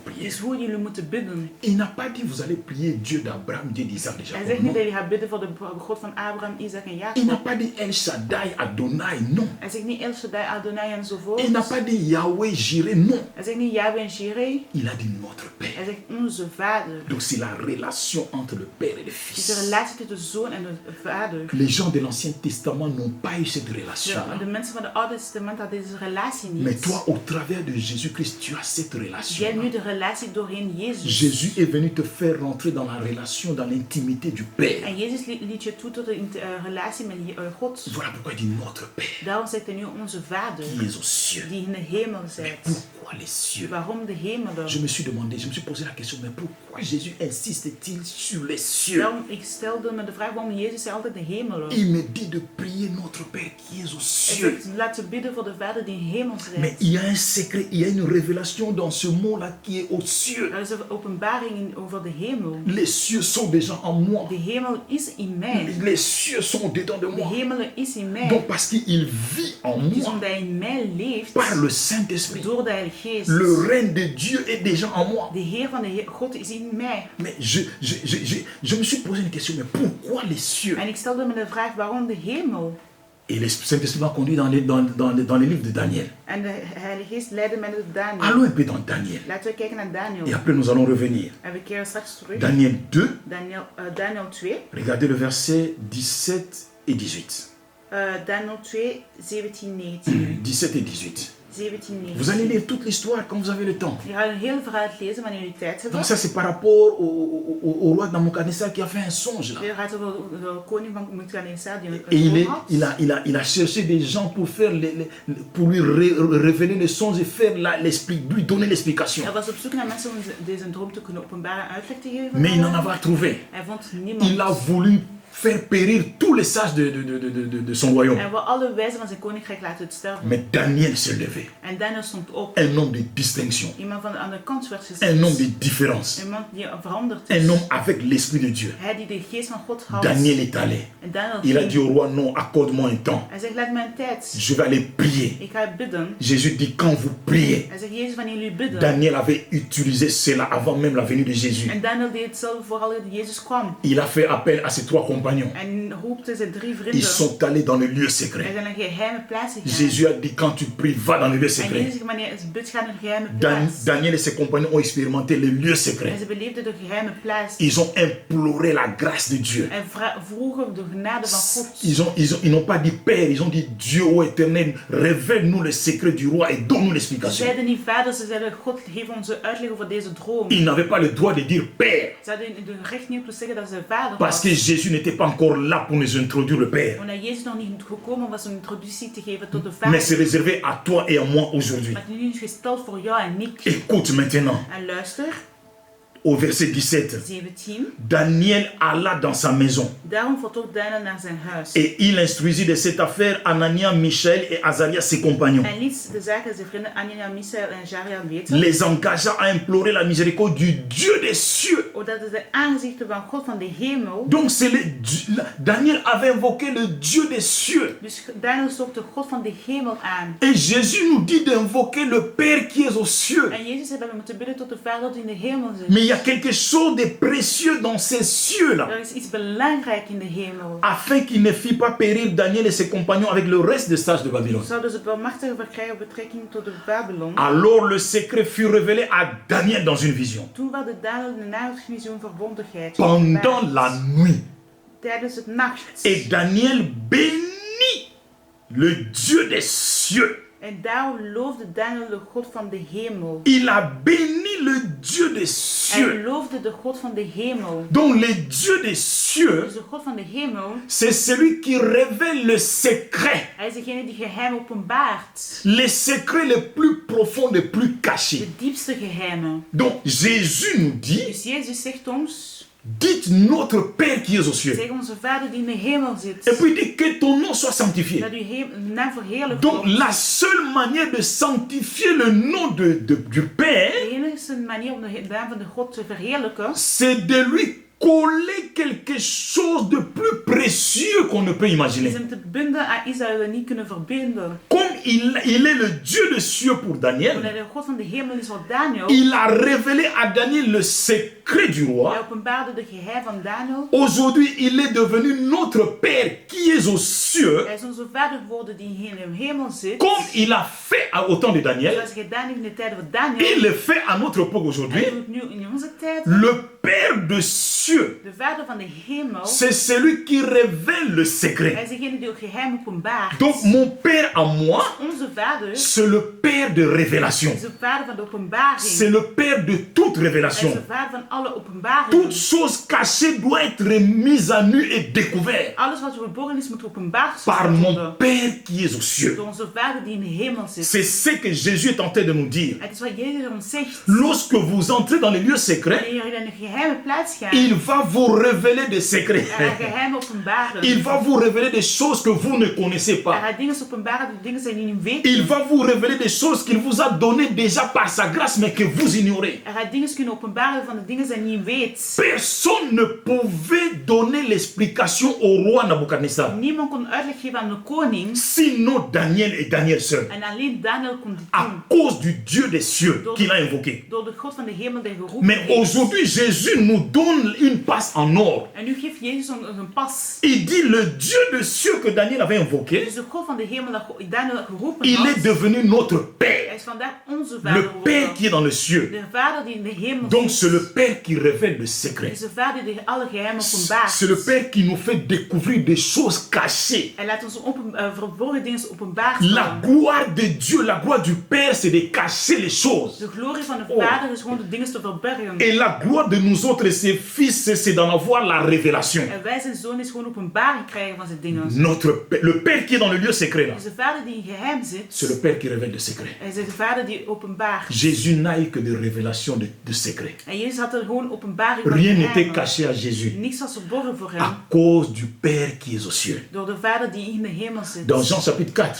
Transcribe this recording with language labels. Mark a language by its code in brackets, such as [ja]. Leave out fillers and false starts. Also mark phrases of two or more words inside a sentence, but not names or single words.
[nl] Dus [fr] prières. [nl] hoe jullie moeten bidden. [fr] Il n'a pas dit, vous allez prier Dieu d'Abraham, Dieu d'Isaac, de [nl] Hij [fr] Jacob. [nl] zegt niet [fr] Non. [nl] dat je gaat bidden voor de God van Abraham, Isaac en [fr] Il n'a [nl] Jacob. [fr] pas dit El Shaddai, Adonai, non. [nl] Hij zegt niet El Shaddai, Adonai enzovoort. [fr] Il n'a pas dit Yahweh, Jireh, non. [nl] Hij zegt niet Yahweh en Jireh. [fr] Il a dit notre [nl] Hij [fr] Père. [nl] zegt onze vader. [fr] Donc c'est la relation entre le Père et le [nl] Het is de [fr] Fils. [nl] relatie tussen de zoon en de vader. [fr] Les gens de l'Ancien Testament n'ont pas eu cette relation. [nl] De mensen van het Oude Testament hadden deze relatie niet. [fr] Mais toi, au travers de Jésus-Christ, tu as cette [nl] Jij [fr] relation. [nl] hebt nu de relatie doorheen Jezus. [fr] Jésus est venu te faire rentrer dans la relation, dans l'intimité du Père. [nl] En Jezus liet je toe tot de relatie met God. [fr] Voilà pourquoi il dit notre Père [nl] Daarom zegt hij nu onze vader, [fr] qui est aux cieux. [nl] die in de hemel [fr] Mais [nl] zit. [fr] pourquoi les cieux? [nl] Waarom de hemelen? [fr] Je me suis demandé, je me suis posé la question, mais pourquoi Jésus insiste-t-il sur les cieux? [nl] Daarom, ik stelde me de vraag waarom Jezus zei altijd de hemelen. [fr] Il me dit de prier notre Père qui est aux [nl] Hij [fr] cieux. [nl] zegt, laat ze bidden voor de vader die in de hemel [fr] Mais [nl] zit. [fr] il y a un secret, il y a une révélation dans ce mot-là qui est aux cieux. [nl] Er is een openbaring over de hemel. [fr] Les cieux sont déjà en moi. [nl] De hemel is in mij. [fr] Les cieux sont dedans de [nl] De [fr] moi. [nl] hemel is in mij. [fr] Donc parce qu'il vit en [nl] Dus [fr] moi [nl] omdat hij in mij leeft, [fr] par le Saint-Esprit. [nl] door de Heilige Geest. [fr] Le règne de Dieu est déjà en moi. [nl] De Heer van de God is in mij. [fr] Mais je me suis posé une question, mais pourquoi les cieux? [nl] En ik stelde me de vraag waarom de hemel? [fr] Et le Saint-Esprit m'a conduit dans les livres de Daniel. [nl] En de Heilige Geest leidde mij naar Daniel. [fr] Allons un peu dans Daniel. [nl] Laten we kijken naar [fr] Et [nl] Daniel. [fr] après nous allons revenir. [nl] En we keren straks terug. [fr] Daniel 2, [nl] Daniel 2. [fr] regardez le verset 17 et 18. [nl] Daniel 2, 17, 19. [fr] 17 et 18. [nl] 17, 19. [fr] Vous allez lire toute l'histoire quand vous avez le temps. [nl] Je gaat een heel verhaal lezen wanneer jullie tijd hebben. [fr] Donc ça c'est par rapport au roi Nabuchodonosor qui a fait un songe là. [nl] Dit gaat over de koning van Nebukadnezar die [fr] Et [nl] een droom had. [fr] il a cherché des gens pour faire pour lui révéler le songe et faire lui donner l'explication. [nl] Hij was op zoek naar mensen om deze droom te kunnen openbaren en uitleg te geven. [fr] Mais il n'en a pas trouvé. [nl] Hij vond niemand. [fr] Il a voulu faire périr tous les sages de son royaume. [nl] Hij wil alle wijzen van zijn koninkrijk laten sterven. [fr] Mais Daniel s'est levé. [nl] En Daniel stond op. [fr] Un homme de distinction. [nl] Iemand van de andere kant werd gezet. [fr] Un homme de différence. [nl] Iemand die veranderd [fr] Un [nl] is. [fr] homme avec l'esprit de Dieu. [nl] Hij die de geest van God had. [fr] Daniel est allé. [nl] En Daniel [fr] Il a [nl] ging. [fr] dit au roi, non, accorde-moi un temps. [nl] Hij zegt, laat mij een tijd. [fr] Je vais aller prier. [nl] Ik ga bidden. [fr] Jésus dit, quand vous priez, [nl] Hij zegt, Jezus, wanneer jullie bidden. [fr] Daniel avait utilisé cela avant même la venue de Jésus. [nl] En Daniel deed hetzelfde vooral dat Jezus kwam. [fr] Il a fait appel à ses 3 compagnons. [nl] En roepte zijn 3 vrienden. [fr] Ils sont allés dans le lieu [nl] Hij [fr] secret. [nl] zijn naar geheime plaatsen gegaan. [fr] Jésus a dit, quand tu pries, va dans le lieu [nl] En [fr] secret. [nl] Jezus zegt, wanneer je bidt, ga naar een geheime plaats. [fr] Daniel et ses compagnons ont expérimenté le lieu [nl] En [fr] secret. [nl] ze beleefden de geheime plaats. [fr] Ils ont imploré la grâce de Dieu. [nl] En vroegen de genade van God. [fr] Ils n'ont pas dit Père, ils ont dit Dieu, ô éternel, révèle-nous le secret du roi et donne-nous [nl] Ze [fr] l'explication. [nl] zeiden niet vader, ze zeiden God, geef ons de uitleg over deze droom. [fr] Ils n'avaient pas le droit de dire Père, [nl] Ze hadden de recht niet om te zeggen dat ze vader [fr] parce que [nl] was. [fr] Jésus n'était pas encore là pour nous introduire le Père. [nl] Omdat Jezus nog niet gekomen was om een introductie te geven tot de [fr] Mais c'est [nl] vader. [fr] réservé à toi et à moi aujourd'hui. [nl] Maar nu is gesteld voor jou en ik. [fr] Écoute maintenant, [nl] En luister, [fr] au verset 17. [nl] 17. [fr] Daniel alla dans sa maison [nl] Daarom vertrok Daniel naar zijn huis. [fr] et il instruisit de cette affaire Anania, Michel et Azarias, ses compagnons. [nl] En liet de zaken zijn vrienden Anania, Misaël en Jaria weten. [fr] Les engagea à implorer la miséricorde du Dieu des cieux. [nl] Omdat het de aangezichten van God van de hemel. [fr] Donc Daniel avait invoqué le Dieu des cieux. [nl] Dus Daniel zocht de God van de hemel aan. [fr] Et Jésus nous dit d'invoquer le Père qui est aux cieux. [nl] En Jezus zei dat we moeten bidden tot de Vader die in de hemel zit. [fr] Mais il y a quelque chose de précieux dans ces cieux-là, [nl] Er is iets belangrijk in de hemel. [fr] afin qu'il ne fit pas périr Daniel et ses compagnons avec le reste des sages de Babylone. [nl] Zouden ze belmachtigen verkrijgen op betrekking tot de Babylon. [fr] Alors le secret fut révélé à Daniel dans une vision. [nl] Toen werd Daniel de nachtvisioen verbondigheid. [fr] Pendant la nuit. [nl] Tijdens het nacht. [fr] Et Daniel bénit le Dieu des cieux. [nl] En daarom loofde Daniel de God van de hemel. [fr] Il a béni le Dieu des [nl] Hij [fr] cieux. [nl] loofde de God van de hemel. [fr] Donc le Dieu des cieux, [nl] Dus de God van de hemel, [fr] c'est celui qui révèle le secret. [nl] hij is degene die geheim openbaart. [fr] Les secrets les plus profonds, les plus cachés. [nl] De diepste geheimen. [fr] Donc Jésus nous dit, [nl] Dus Jezus zegt ons, [fr] dites notre Père qui est aux cieux. [nl] zeg onze Vader die in de hemel [fr] Et [nl] zit. [fr] puis dit que ton nom soit sanctifié. [nl] Dat uw naam verheerlijkt [fr] Donc [nl] wordt. [fr] la seule manière de sanctifier le nom du Père, [nl] De enige manier om de naam van de God te verheerlijken, [fr] c'est de lui coller quelque chose de plus précieux qu'on ne peut [nl] is [fr] imaginer. [nl] hem te binden aan iets dat we niet kunnen verbinden. [fr] Comme il est le Dieu des cieux pour Daniel, [nl] Omdat de God van de hemel is voor Daniel. [fr] il a révélé à Daniel le secret du [nl] Hij [fr] roi. [nl] openbaarde de geheim van Daniel. [fr] Aujourd'hui, il est devenu notre Père qui est aux cieux, [nl] Hij is onze vader geworden die in de hemel zit. [fr] comme il a fait au temps de Daniel. [nl] Zoals gedaan in de tijden van [fr] Il [nl] Daniel. [fr] le fait à notre époque [nl] Hij [fr] aujourd'hui. [nl] doet het nu in onze tijd. [fr] Le Père de cieux, [nl] De vader van de hemel. [fr] c'est celui qui révèle le [nl] Hij [fr] secret. [nl] is degene die het geheim openbaart. [fr] Donc mon Père à moi, [nl] Onze vader [fr] c'est le Père de révélation. [nl] is de vader van de openbaring. [fr] C'est le Père de toute [nl] Hij is [fr] révélation. [nl] de vader van alle openbaringen. [fr] Toute chose cachée doit être mise à nu et découverte [nl] Alles wat verborgen is moet openbaar [fr] par mon [nl] worden. [fr] Père qui est aux cieux. [nl] Door onze vader die in de hemel zit. [fr] C'est ce que Jésus est en train de nous dire. [nl] Het is wat Jezus ons zegt. [fr] Lorsque vous entrez dans les lieux secrets, [nl] Wanneer jullie naar een geheime plaats gaan. [fr] il va vous révéler des secrets. [nl] Er gaat geheim openbaren. [fr] Il va vous révéler des choses que vous ne connaissez [nl] Er [fr] pas. [nl] gaat dingen openbaren, die dingen zijn die niet weten. [fr] Il va vous révéler des choses qu'il vous a données déjà par sa grâce, mais que vous ignorez. [nl] Er gaat dingen kunnen openbaren van de dingen die je niet weet. [fr] Personne ne pouvait donner l'explication au roi Nabucodonosor, [nl] Niemand kon uitleg geven aan de koning. [fr] sinon Daniel et Daniel seuls, [nl] En alleen Daniel kon dit [fr] à [nl] doen. [fr] cause du Dieu des cieux qu'il a invoqué. [nl] Door de God van de hemel die geroepen [fr] Mais [nl] heeft. [fr] aujourd'hui, Jésus nous donne une passe en or. [nl] En nu geeft Jezus ons een pas. [fr] Il dit le Dieu des cieux que Daniel avait invoqué, [nl] Dus de God van de hemel dat Daniel geroepen [fr] il est [nl] had. [fr] devenu notre [nl] Hij [fr] Père, [nl] is vandaag onze vader [fr] le Père [nl] geworden. [fr] qui est dans les cieux. [nl] De vader die in de hemel [fr] Donc [nl] zit. [fr] c'est le Père qui révèle le [nl] Het [fr] secret. [nl] is de vader die alle geheimen openbaart. [fr] C'est le Père qui nous fait découvrir des choses cachées. [nl] Hij laat ons verborgen dingen openbaar [fr] La [nl] staan. [fr] gloire de Dieu, la gloire du Père, c'est de cacher les choses. [nl] De glorie van de vader is gewoon de dingen te verbergen. [fr] Et la gloire de nous autres, ses fils, c'est d'en avoir la révélation. [nl] En wij zijn zoon is gewoon openbaring krijgen van zijn dingen. [fr] Le Père qui est dans le lieu secret, là, [nl] Dus de vader die in geheim zit, [fr] c'est le Père qui révèle le secret. [nl] hij is de vader die openbaart. [fr] Jésus n'a eu que de révélations de secrets. [nl] En Jezus had er gewoon openbaring van [fr] Rien n'était [nl] geheimen. [fr] caché à Jésus [nl] Niks was verborgen voor hem. [fr] à cause du Père qui est aux cieux. [nl] Door de vader die in de hemel zit. [fr] Dans Jean chapitre 4,